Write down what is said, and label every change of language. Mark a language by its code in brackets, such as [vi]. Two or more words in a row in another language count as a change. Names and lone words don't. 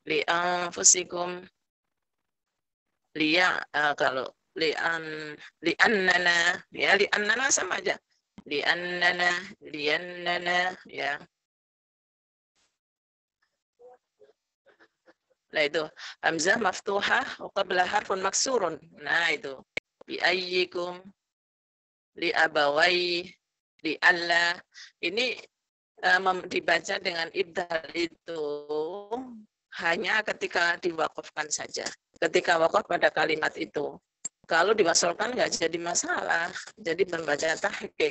[ar] لأنفسكم, [id] kalau li'annana, ya li'annana sama aja. [ar] لأننا, [id] ya. Nah itu [ar] همزة مفتوحة وقبل حرف مكسور. [id] Nah itu [ar] بأيكم، لأبوي، لئلا. [id] Ini dibaca dengan ibdal itu hanya ketika diwakafkan saja. Ketika wakaf pada kalimat itu. Kalau diwasolkan nggak jadi masalah. Jadi membaca tahqiq.